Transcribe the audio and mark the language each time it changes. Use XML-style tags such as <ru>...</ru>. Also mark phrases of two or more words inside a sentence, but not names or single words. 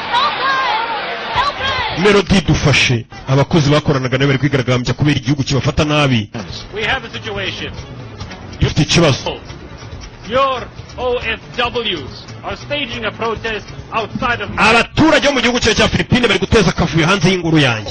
<rw>Melody dufashe abakozi bakoranaga nawe bari kwigaragambya kubera igihugu kibafata nabi.</rw> <en>We have a situation.</en> <rw>Dufite ikibazo.</rw> <en>Your OFWs are staging a protest outside of</en> <rw>abaturage bo mu gihugu cya Philippine bari guteza akavuyo hanze y'ingoro yanjye.</rw>